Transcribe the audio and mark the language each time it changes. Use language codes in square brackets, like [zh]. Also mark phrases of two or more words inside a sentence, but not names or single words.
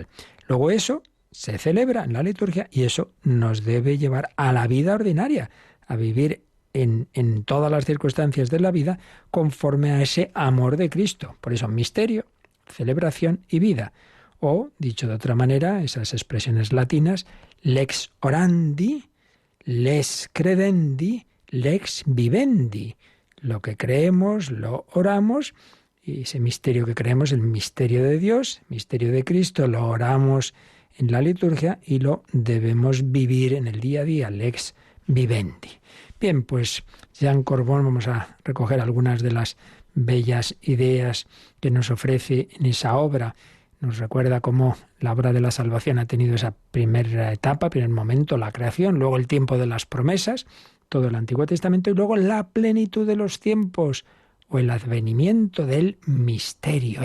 [es] Luego eso se celebra en la liturgia y eso nos debe llevar a la vida ordinaria, a vivir en todas las circunstancias de la vida conforme a ese amor de Cristo. Por eso misterio, celebración y vida. O, dicho de otra manera, esas expresiones latinas, [la] lex orandi, lex credendi, lex vivendi. [es] Lo que creemos, lo oramos, y ese misterio que creemos, el misterio de Dios, misterio de Cristo, lo oramos en la liturgia y lo debemos vivir en el día a día, [la] lex vivendi. [es] Bien, pues Jean Corbon, vamos a recoger algunas de las bellas ideas que nos ofrece en esa obra. Nos recuerda cómo la obra de la salvación ha tenido esa primera etapa, primer momento, la creación, luego el tiempo de las promesas, todo el Antiguo Testamento, y luego la plenitud de los tiempos, o el advenimiento del misterio.